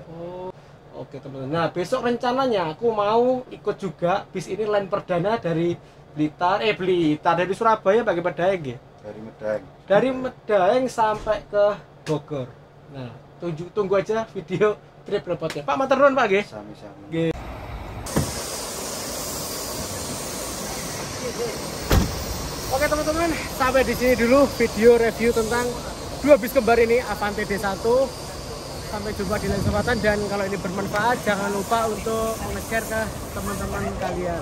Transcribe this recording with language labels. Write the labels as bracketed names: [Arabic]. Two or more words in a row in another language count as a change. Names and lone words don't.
[Indonesian] Oh, oke, teman-teman. Nah, besok rencananya aku mau ikut juga bis ini line perdana dari Blitar, dari Surabaya bagi Medaeng ya. Dari Medaeng. Dari Medaeng sampai ke Bogor. Nah, tunggu aja video trip repotnya. [Javanese] Pak, matur nuwun, Pak, nggih. Sami-sami. Nggih. [Indonesian] Oke, teman-teman, sampai di sini dulu video review tentang dua bis kembar ini, Avante D1. Sampai jumpa di lain kesempatan, dan kalau ini bermanfaat jangan lupa untuk nge-share ke teman-teman kalian.